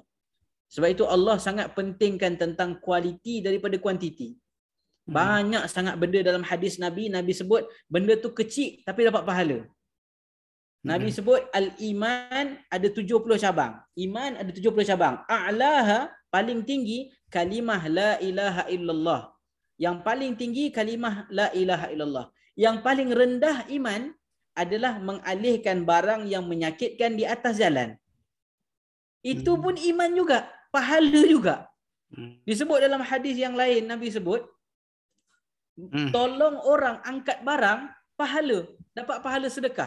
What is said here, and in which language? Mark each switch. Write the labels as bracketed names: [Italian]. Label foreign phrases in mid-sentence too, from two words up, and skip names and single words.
[Malay] Sebab itu Allah sangat pentingkan tentang kualiti daripada kuantiti. Banyak sangat benda dalam hadis Nabi sebut benda tu kecil tapi dapat pahala. Nabi sebut al-iman ada 70 cabang. Iman ada 70 cabang. A'laha, paling tinggi, kalimah [Arabic] لا إله إلا الله. [Malay] Yang paling tinggi kalimah [Arabic] لا إله إلا الله. [Malay] Yang paling rendah iman adalah mengalihkan barang yang menyakitkan di atas jalan. Itu pun iman juga, pahala juga. Disebut dalam hadis yang lain, Nabi sebut tolong orang angkat barang, pahala, dapat pahala sedekah.